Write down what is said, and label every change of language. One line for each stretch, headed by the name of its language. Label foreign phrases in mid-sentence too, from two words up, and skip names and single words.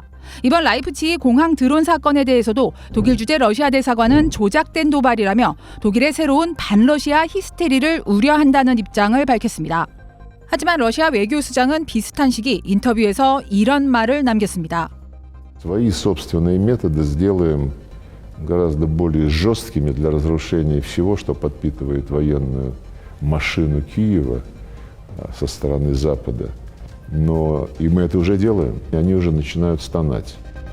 Korean: 이번 라이프치히 공항 드론 사건에 대해서도 독일 주재 러시아 대사관은 조작된 도발이라며 독일의 새로운 반러시아 히스테리를 우려한다는 입장을 밝혔습니다. 하지만 러시아 외교수장은 비슷한 시기 인터뷰에서 이런 말을 남겼습니다.
Russian: Свои собственные методы сделаем гораздо более жесткими для разрушения всего, что подпитывает военную машину Киева со стороны Запада. Но и мы это уже делаем, и они уже начинают стонать.